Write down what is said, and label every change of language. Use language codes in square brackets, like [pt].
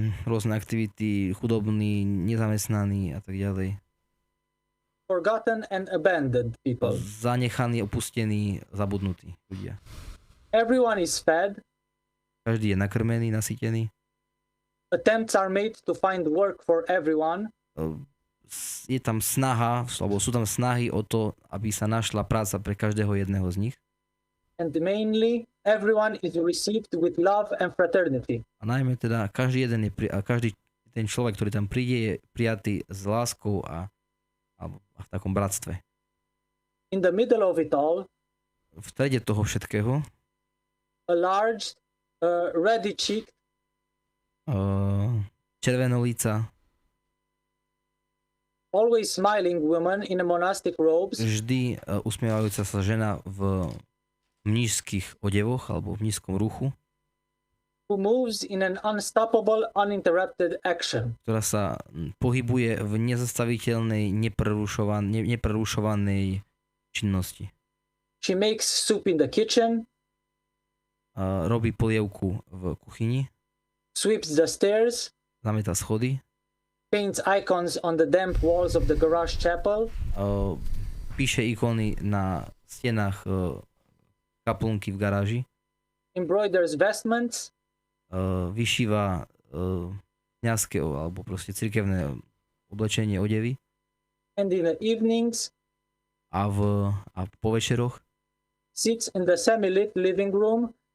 [sk] Rôzne aktivity, chudobní, nezamestnaní a tak ďalej. [en] Forgotten and abandoned people. [sk] Zanechaní, opustení, zabudnutí ľudia. [en] Everyone is fed. [sk] Každý je nakrmený, nasýtený. [en] Attempts are made to find work for everyone. [sk] Je tam snaha, alebo sú tam snahy o to, aby sa našla práca pre každého jedného z nich. [en] And mainly, everyone is received with love and fraternity. [sk] A najmä teda každý ten človek, ktorý tam príde, je prijatý s láskou a v takom bratstve. [en] In the middle of it all, [sk] v strede toho všetkého, [en] a large, ruddy-cheeked, [sk] červenolíca, [en] always smiling woman in a monastic robes, [sk] vždy usmievajúca sa žena v mníšskych odevoch alebo v mníšskom ruchu, [en] who moves in an unstoppable, uninterrupted action. [sk] Ktorá sa pohybuje v nezastaviteľnej, neprerušovanej činnosti. [en] She makes soup in the kitchen. [sk] Robí polievku v kuchyni. [en] Sweeps the stairs. [sk] Zamieta schody. [en] Paints icons on the damp walls of the garage chapel. [sk] Píše ikony na stenách kaplnky v garáži. [en] Embroiders vestments. [sk] Vyšíva kňazské alebo proste cirkevné oblečenie, odevy. [en] And in the evenings. [sk] A po večeroch. [en] Sits in the semi-lit living room.